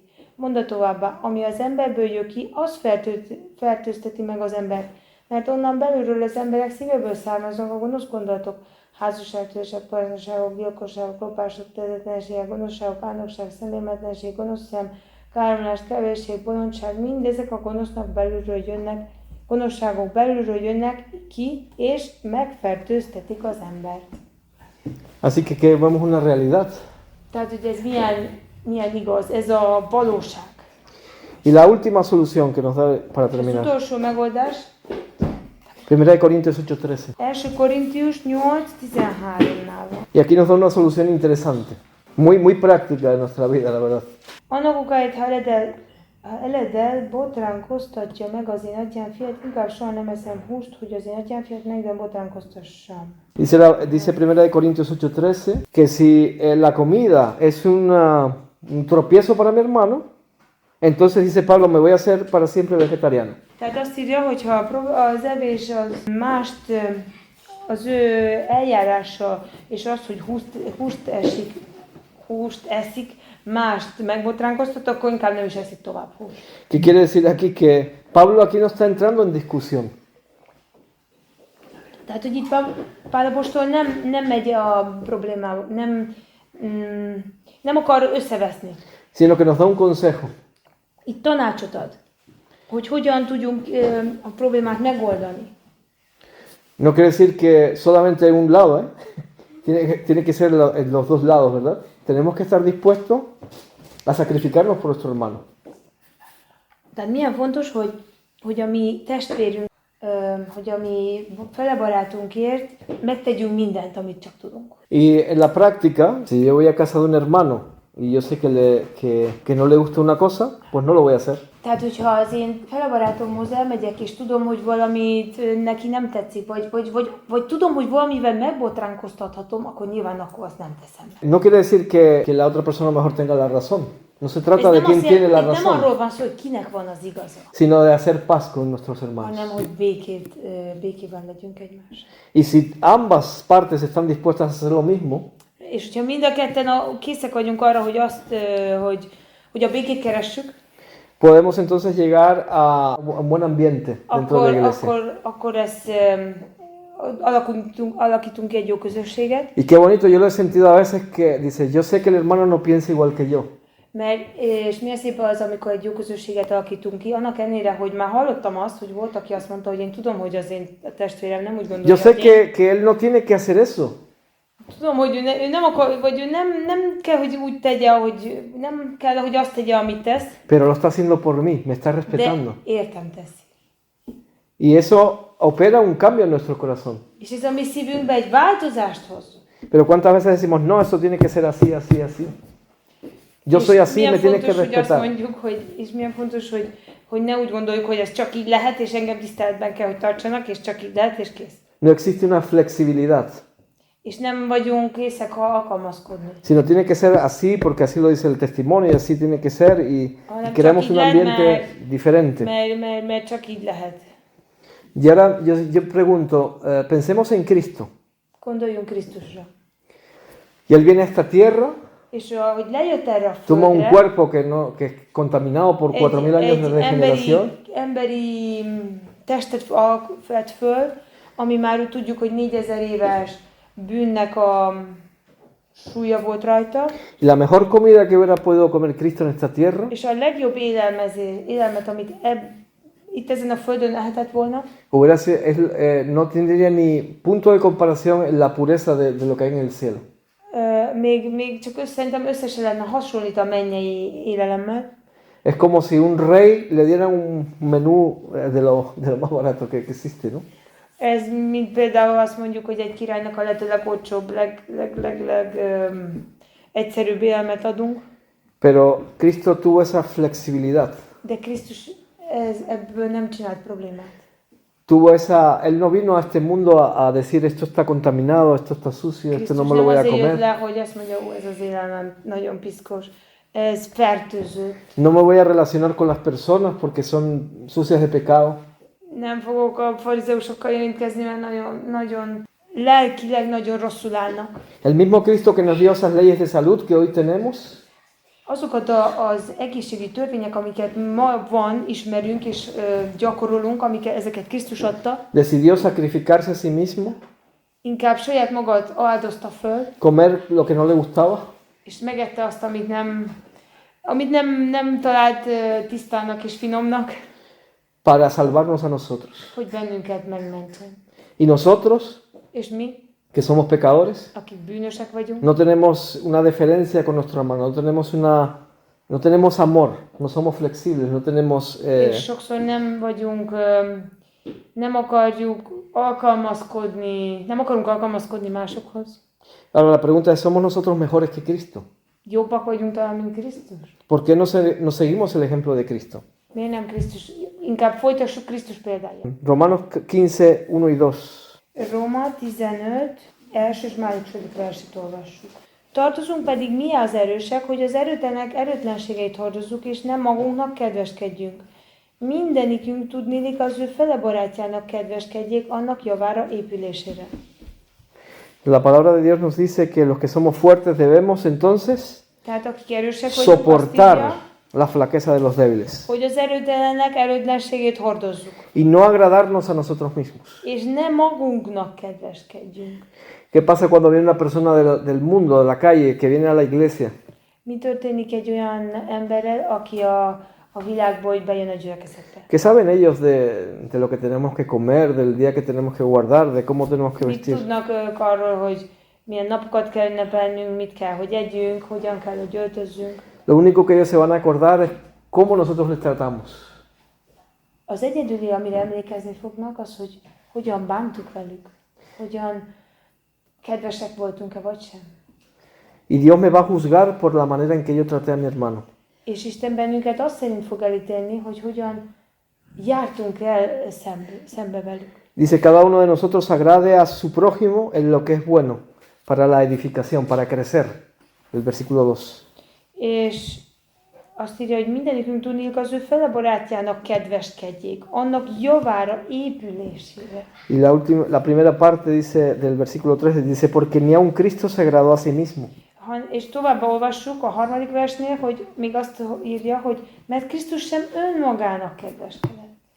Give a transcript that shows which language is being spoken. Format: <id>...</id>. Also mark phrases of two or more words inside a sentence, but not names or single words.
<hu>Mondta továbbá, ami az emberből jön ki, az fertőzteti meg az embert, mert onnan belülről az emberek szívéből származnak a gonosz gondolatok, házasságtörések, parazsságok, gyilkosságok, lopások, tehetetlenségek, gonoszságok, álnokság, szemérmetlenség, gonosz szem, káromlás, kevésség, bolondság, mindezek a gonoszságok belülről jönnek ki, és megfertőztetik az embert.</hu> <es>Así que vemos una realidad.</es> <hu>Tehát, hogy ez milyen igaz, ez a valóság.</hu> <es>Y la última solución que nos da para</es> <hu>Az</hu> <es>terminar.</es> <hu>utolsó megoldás,</hu> <es>1 Corintios 8:13.</es> <hu>1 Korintius 8:13-nál van.</hu> <es>Y aquí nos da una solución interesante, muy práctica de nuestra vida, la verdad.</es> <hu>Annak okáért, ha eledel botránkoztatja meg az én atyám-fiat, inkább soha nem eszem húst, hogy az én atyám-fiat meg nem botránkoztassam.</hu> <es>Dice 1 Corintios 8:13 que si la comida es un tropiezo para mi hermano, entonces dice Pablo, me voy a hacer para siempre vegetariano.</es> <hu>Tehát azt írja, hogy ha az evés az mást, az ő eljárása, és az, hogy húst eszik, mást megbotránkoztat, akkor inkább nem is eszik tovább húst.</hu> <es>¿Qué quiere decir aquí? Que Pablo aquí no está entrando en discusión.</es> <hu>Tehát, hogy itt Pál apostol nem megy a problémába, nem akar összeveszni.</hu> <es>Sino que nos da un consejo.</es> <hu>Itt tanácsot ad. hogy hogyan tudjunk a problémát megoldani.</hu> <es>No quiere decir que solamente hay un lado, ¿eh? Tiene que ser en los dos lados, ¿verdad? Tenemos que estar dispuestos a sacrificarnos por nuestro hermano.</es> <hu>Tehát milyen fontos, hogy a mi testvérünk, hogy a mi fele barátunkért megtegyünk mindent, amit csak tudunk.</hu> <es>Y en la práctica, si yo voy a casa de un hermano y yo sé que no le gusta una cosa, pues no lo voy a hacer.</es> <hu>Tehát, hogyha az én felebarátomhoz elmegyek, és tudom, hogy valamit neki nem tetszik, vagy tudom, hogy valamivel megbotránkoztathatom, akkor nyilván akkor azt nem teszem.</hu> <es>No quiere decir que la otra persona mejor tenga la razón. No se</es> <hu>Ez</hu> <es>trata de quién tiene la</es> <hu>nem</hu> <es>razón,</es> <hu>arról van szó, hogy kinek van az igaza,</hu> <es>sino de hacer paz con nuestros hermanos.</es> <hu>hanem hogy békében legyünk egymással.</hu> <es>Y si ambas partes están dispuestas a hacer lo mismo,</es> <hu>És hogyha mind a ketten készek vagyunk arra, hogy hogy a békét keressük,</hu> <es>podemos entonces llegar a un buen ambiente dentro de la iglesia.</es> <hu>akkor alakítunk egy jó közösséget,</hu> <es>Y qué bonito, yo lo he sentido a veces que dice, yo sé que el hermano no piensa igual que yo.</es> <hu>és milyen szép az, amikor egy jó közösséget alakítunk ki, annak ellenére, hogy már hallottam azt, hogy volt, aki azt mondta, hogy én tudom, hogy az én testvérem nem úgy gondolja,</hu> <es>Yo sé que él no tiene que hacer eso.</es> <hu>tudom, hogy ő nem akar, vagy ő nem kell, hogy úgy tegye, hogy nem kell, hogy azt tegye, amit tesz,</hu> <es>Pero lo está haciendo por mí, me está</es> <hu>de</hu> <es>respetando.</es> <hu>értem teszi.</hu> <es>Y eso opera un cambio en nuestro corazón.</es> <hu>És ez a mi szívünkbe egy változást hoz.</hu> <es>Pero cuántas veces decimos, no, eso tiene que ser así, así, así. Yo soy así, me tienes que</es> <hu>hogy azt</hu> <es>respetar.</es> <hu>mondjuk, és milyen fontos, hogy ne úgy gondoljuk, hogy ez csak így lehet, és engem tiszteletben kell, hogy tartsanak, és csak így lehet, és kész.</hu> <es>No existe una flexibilidad,</es> <hu>És nem vagyunk készek alkalmazkodni.</hu> <es>sino tiene que ser así porque así lo dice el testimonio y así tiene que ser y queremos un ambiente diferente.</es> <hu>Mert csak így lehet.</hu> <es>Y ahora yo pregunto, pensemos en Cristo.</es> <hu>Gondoljunk Krisztusra.</hu> <es>Y Él viene a esta tierra,</es> <hu>És hogy lejött erre a</hu> <es>toma un</es> <hu>földre,</hu> <es>cuerpo que es contaminado por 4.000 años de regeneración.</es> <hu>emberi testet vett föl, ami már úgy tudjuk, hogy 4000 éves bűnnek a súlya volt rajta.</hu> <es>Y la mejor comida que hubiera podido comer Cristo en esta tierra</es> <hu>És a legjobb élelmet, amit itt ezen a földön lehetett volna,</hu> <es>hubiera sido, no tendría ni punto de comparación en la pureza de lo que hay en el cielo.</es> <hu>még csak szerintem össze se lehetne hasonlít a mennyei élelemmel.</hu> <es>Es como si un rey le diera un menú de lo más barato que existe, ¿no?</es> <hu>Ez mint például azt mondjuk, hogy egy királynak a lehető legolcsóbb, egyszerűbb élelmet adunk.</hu> <es>Pero Cristo tuvo esa flexibilidad.</es> <hu>De Krisztus ebből nem csinált problémát.</hu> <es>Tuvo esa, él no vino a este mundo a decir esto está contaminado, esto está sucio, esto no me lo voy a</es> <hu>Krisztus nem azért jött</hu> <es>comer.</es> <hu>le, hogy azt mondja, ez az élelem nagyon piszkos, ez fertőző.</hu> <es>No me voy a relacionar con las personas porque son sucias de pecado.</es> <hu>Nem fogok a farizeusokkal érintkezni, mert nagyon lelkileg nagyon rosszul állnak.</hu> <es>El mismo Cristo que nos dio esas leyes de salud que hoy tenemos,</es> <hu>Azokat az egészségügyi törvények, amiket ma ismerünk és gyakorolunk, ezeket Krisztus adta,</hu> <es>decidió sacrificarse a sí mismo,</es> <hu>inkább saját magát áldozta föl,</hu> <es>comer lo que no le gustaba,</es> <hu>és megette azt, amit nem talált tisztának és finomnak,</hu> <es>para salvarnos a nosotros.</es> <hu>hogy bennünket megmentsen.</hu> <es>Y nosotros,</es> <hu>És mi,</hu> <es>que somos pecadores,</es> <hu>akik bűnösek vagyunk,</hu> <es>no tenemos una deferencia con nuestro hermano, no tenemos amor, no somos flexibles, no tenemos...</es> <hu>és sokszor nem akarunk alkalmazkodni másokhoz.</hu> <es>Ahora la pregunta es, ¿somos nosotros mejores que Cristo?</es> <hu>Jobbak vagyunk talán, mint Krisztus? ¿Por qué no seguimos el ejemplo de Cristo? Miért nem Krisztus? Inkább folytassuk Krisztus példáját.</hu> <es>Romanos 15, 1 y 2.</es> <hu>Róma 15, első és második versét olvassuk. Tartozunk pedig mi az erősek, hogy az erőtlenek erőtlenségeit hordozzuk, és nem magunknak kedveskedjünk. Mindenikünk tudniillik az ő fele barátjának kedveskedjék, annak javára épülésére.</hu> <es>La palabra de Dios nos dice que los que somos fuertes debemos entonces</es> <hu>Tehát akik erősek vagyunk, azt</hu> <es>soportar</es> <hu>írja,</hu> <es>la flaqueza de los débiles</es> <hu>hogy az erőtlenek erőtlenségét hordozzuk,</hu> <es>y no agradarnos a nosotros mismos.</es> <hu>és nem magunknak kedveskedjünk.</hu> <es>¿Qué pasa cuando viene una persona del mundo, de la calle, que viene a la iglesia?</es> <hu>Mi történik egy olyan emberrel, aki a világból, hogy bejön a gyülekezetbe.</hu> <es>¿Qué saben ellos de lo que tenemos que comer, del día que tenemos que guardar, de cómo tenemos que</es> <hu>Mit</hu> <es>vestir?</es> <hu>tudnak ők arról, hogy milyen napokat kell ünnepelnünk, mit kell, hogy együnk, hogyan kell, hogy öltözzünk.</hu> <es>Lo único que ellos se van a acordar es cómo nosotros les tratamos.</es> <hu>Az egyedüli, amire emlékezni fognak, az, hogy hogyan bántuk velük, hogyan kedvesek voltunk-e vagy sem.</hu> <es>Y Dios me va a juzgar por la manera en que yo traté a mi hermano.</es> <hu>És Isten bennünket azt szerint fog elítélni, hogy hogyan jártunk el szembe velük.</hu> <es>Dice, cada uno de nosotros agrade a su prójimo en lo que es bueno, para la edificación, para crecer. El versículo 2.</es> <hu>És azt írja, hogy mindenikünk tudnék az ő fele barátjának kedveskedjék, annak javára, épülésére.</hu> <es>Y la primera parte dice, del versículo 3 dice, porque ni aun Cristo se agradó a sí mismo.</es> <hu>És tovább olvassuk a harmadik versnél, hogy még azt írja, hogy mert Krisztus sem önmagának kedveskedett.</hu>